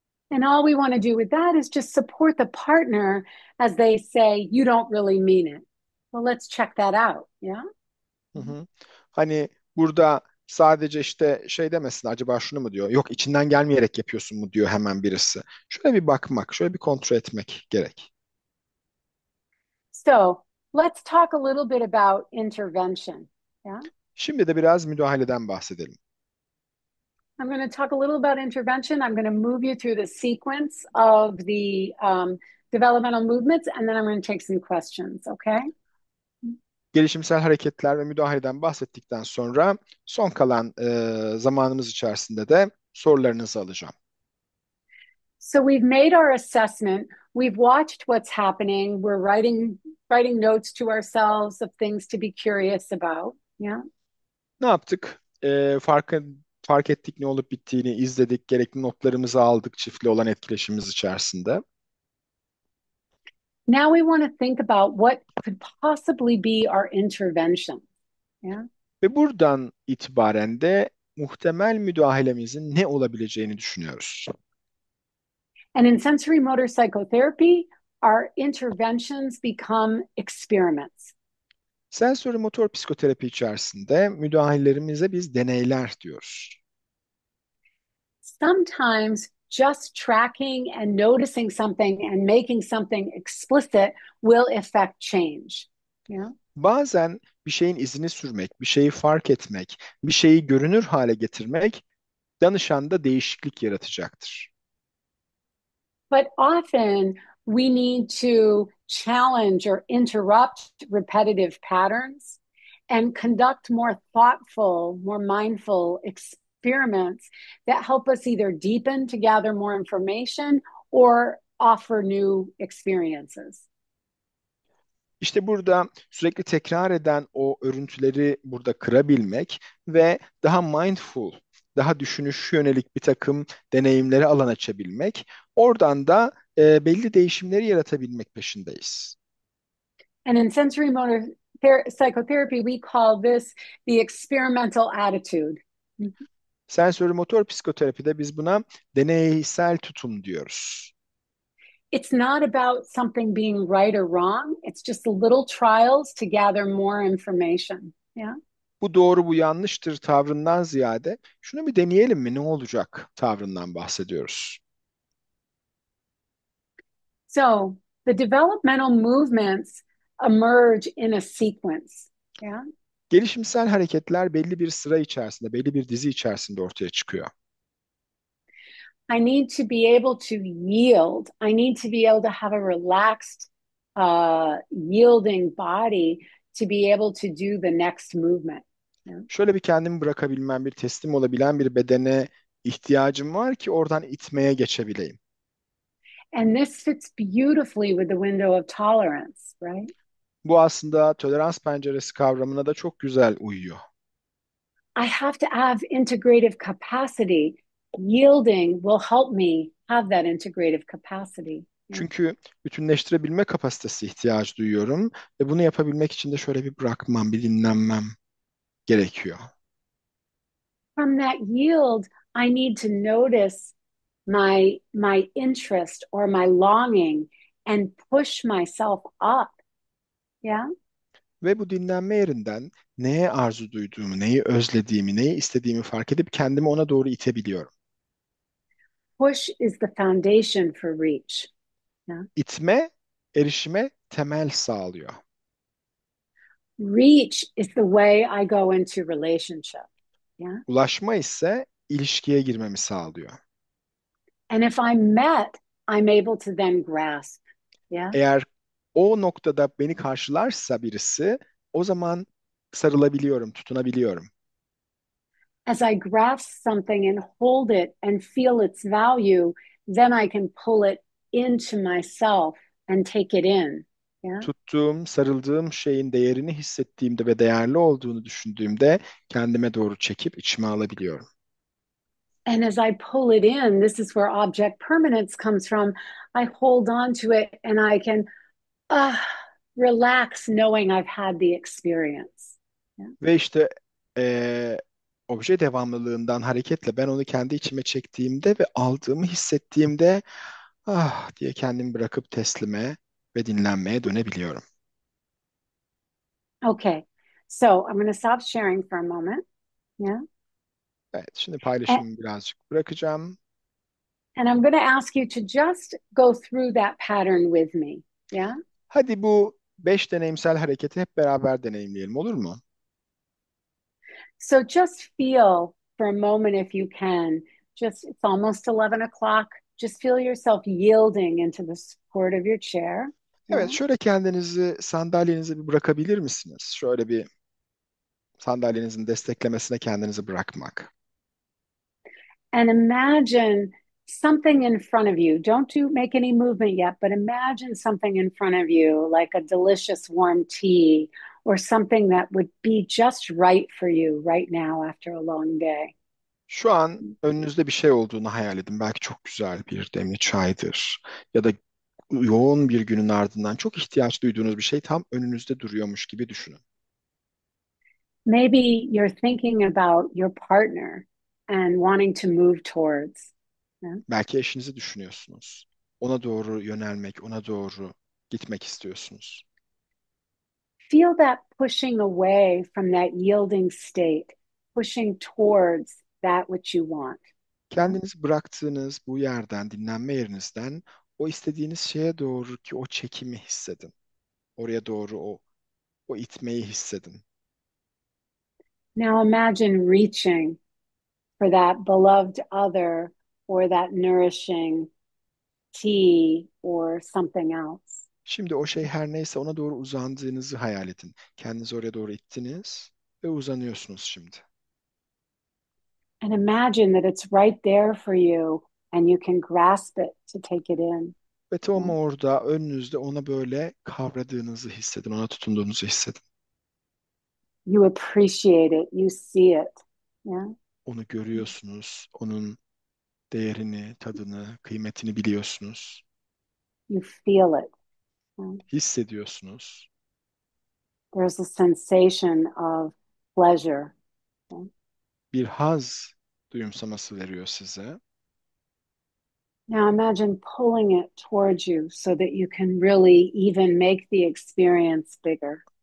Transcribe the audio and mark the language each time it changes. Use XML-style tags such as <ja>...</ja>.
<en>And all we want to do with that is just support the partner as they say, you don't really mean it. Well, let's check that out. Yeah. Hı hı.</en> <tr>Hani burada sadece işte şey demesin acaba şunu mu diyor? Yok içinden gelmeyerek yapıyorsun mu diyor hemen birisi. Şöyle bir bakmak, şöyle bir kontrol etmek gerek.</tr> <en>So let's talk a little bit about intervention. Yeah.</en> <tr>Şimdi de biraz müdahaleden bahsedelim.</tr> <en>I'm going to talk a little about intervention. I'm going to move you through the sequence of the developmental movements, and then I'm going to take some questions, okay?</en> <tr>Gelişimsel hareketler ve müdahaleden bahsettikten sonra son kalan zamanımız içerisinde de sorularınızı alacağım.</tr> <en>So we've made our assessment. We've watched what's happening. We're writing notes to ourselves of things to be curious about. Yeah.</en> <tr>Ne yaptık? Fark ettik ne olup bittiğini izledik, gerekli notlarımızı aldık çiftle olan etkileşimimiz içerisinde.</tr> <en>Now we want to think about what could possibly be our intervention. Yeah.</en> <tr>Ve buradan itibaren de muhtemel müdahalemizin ne olabileceğini düşünüyoruz.</tr> <en>And in sensory motor psychotherapy, our interventions become experiments.</en> <tr>Sensori motor psikoterapi içerisinde müdahalelerimize biz deneyler diyoruz.</tr> <en>Sometimes just tracking and noticing something and making something explicit will affect change. Yeah.</en> <tr>Bazen bir şeyin izini sürmek, bir şeyi fark etmek, bir şeyi görünür hale getirmek danışanda değişiklik yaratacaktır.</tr> <en>But often we need to challenge or interrupt repetitive patterns and conduct more thoughtful, more mindful experiments that help us either deepen to gather more information or offer new experiences.</en> <tr>İşte burada sürekli tekrar eden o örüntüleri burada kırabilmek ve daha mindful, daha düşünüş yönelik bir takım deneyimlere alan açabilmek, oradan da belli değişimleri yaratabilmek peşindeyiz.</tr> <en>And in sensory motor psychotherapy, we call this the experimental attitude.</en> <tr>Sensörü motor psikoterapide biz buna deneysel tutum diyoruz.</tr> <en>It's not about something being right or wrong. It's just little trials to gather more information. Yeah.</en> <tr>Bu doğru, bu yanlıştır tavrından ziyade şunu bir deneyelim mi, ne olacak tavrından bahsediyoruz.</tr> <en>So the developmental movements emerge in a sequence. Yeah.</en> <tr>Gelişimsel hareketler belli bir sıra içerisinde, belli bir dizi içerisinde ortaya çıkıyor.</tr> <en>I need to be able to yield. I need to be able to have a relaxed, yielding body to be able to do the next movement. Yeah.</en> <tr>Şöyle bir kendimi bırakabilmem, bir teslim olabilen bir bedene ihtiyacım var ki oradan itmeye geçebileyim.</tr> <en>And this fits beautifully with the window of tolerance, right?</en> <tr>Bu aslında tolerans penceresi kavramına da çok güzel uyuyor.</tr> <en>I have to have integrative capacity. Yielding will help me have that integrative capacity. Yeah.</en> <tr>Çünkü bütünleştirebilme kapasitesi ihtiyacı duyuyorum ve bunu yapabilmek için de şöyle bir bırakmam, bir dinlenmem gerekiyor.</tr> <en>From that yield, I need to notice my interest or my longing and push myself up. Yeah.</en> <tr>Ve bu dinlenme yerinden neye arzu duyduğumu, neyi özlediğimi, neyi istediğimi fark edip kendimi ona doğru itebiliyorum.</tr> <en>Push is the foundation for reach. Yeah.</en> <tr>İtme, erişime temel sağlıyor.</tr> <en>Reach is the way I go into relationship. Yeah.</en> <tr>Ulaşma ise ilişkiye girmemi sağlıyor.</tr> <en>And if I'm met, I'm able to then grasp. Yeah.</en> <tr>Eğer o noktada beni karşılarsa birisi, o zaman sarılabiliyorum, tutunabiliyorum.</tr> <en>As I grasp something and hold it and feel its value, then I can pull it into myself and take it in. Yeah.</en> <tr>Tuttuğum, sarıldığım şeyin değerini hissettiğimde ve değerli olduğunu düşündüğümde kendime doğru çekip içime alabiliyorum.</tr> <en>And as I pull it in, this is where object permanence comes from. I hold on to it and I can relax knowing I've had the experience. Yeah.</en> <tr>Ve işte obje devamlılığından hareketle ben onu kendi içime çektiğimde ve aldığımı hissettiğimde ah diye kendimi bırakıp teslime ve dinlenmeye dönebiliyorum.</tr> <en>Okay, so I'm going to stop sharing for a moment. Yeah.</en> <tr>Evet, şimdi</tr> <en>And,</en> <tr>paylaşımı birazcık bırakacağım.</tr> <en>and I'm going to ask you to just go through that pattern with me. Yeah.</en> <tr>Hadi bu 5 deneyimsel hareketi hep beraber deneyimleyelim, olur mu?</tr> <en>So just feel for a moment if you can. Just it's almost 11 o'clock. Just feel yourself yielding into the support of your chair. Yeah.</en> <tr>Evet, şöyle kendinizi sandalyenize bir bırakabilir misiniz? Şöyle bir sandalyenizin desteklemesine kendinizi bırakmak.</tr> <en>And imagine something in front of you. Don't make any movement yet, but imagine something in front of you, like a delicious warm tea or something that would be just right for you right now after a long day.</en> <tr>Şu an önünüzde bir şey olduğunu hayal edin. Belki çok güzel bir demli çaydır ya da yoğun bir günün ardından çok ihtiyaç duyduğunuz bir şey tam önünüzde duruyormuş gibi düşünün.</tr> <en>Maybe you're thinking about your partner and wanting to move towards. Yeah?</en> <tr>Belki eşinizi düşünüyorsunuz. Ona doğru yönelmek, ona doğru gitmek istiyorsunuz.</tr> <en>Feel that pushing away from that yielding state, pushing towards that which you want. Yeah.</en> <tr>Kendinizi bıraktığınız bu yerden, dinlenme yerinizden o istediğiniz şeye doğru ki o çekimi hissedin. Oraya doğru o itmeyi hissedin.</tr> <en>Now imagine reaching for that beloved other or that nourishing tea or something else.</en> <tr>Şimdi o şey her neyse ona doğru uzandığınızı hayal edin. Kendinizi oraya doğru ittiniz ve uzanıyorsunuz şimdi.</tr> <en>And imagine that it's right there for you and you can grasp it to take it in.</en> <tr>Ve tam</tr> <en>Yeah.</en> <tr>orada önünüzde ona böyle kavradığınızı hissedin, ona tutunduğunuzu hissedin.</tr> <en>You appreciate it, you see it. Yeah.</en> <tr>Onu görüyorsunuz, onun değerini, tadını, kıymetini biliyorsunuz,</tr> <en>You feel it. Yeah.</en> <tr>hissediyorsunuz.</tr> <en>There's a sensation of pleasure. Yeah.</en> <tr>Bir haz duyumsaması veriyor size.</tr> <en>Now imagine pulling it towards you so that you can really even make the experience bigger.</en>